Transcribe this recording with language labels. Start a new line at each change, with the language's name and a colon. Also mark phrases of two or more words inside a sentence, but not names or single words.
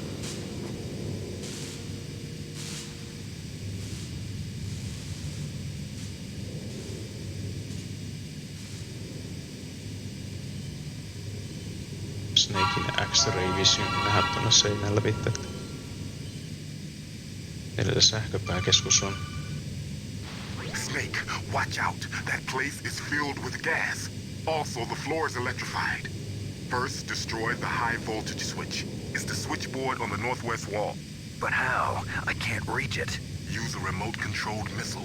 Finnish: Snakein
English: X-ray vision
Finnish: nähdä tuonne seinään läpi. Edellä sähköpääkeskus on.
English: Snake, watch out. That place is filled with gas. Also, the floor is electrified. First, destroy the high voltage switch. It's the switchboard on the northwest wall. But how? I can't reach it. Use a remote-controlled missile.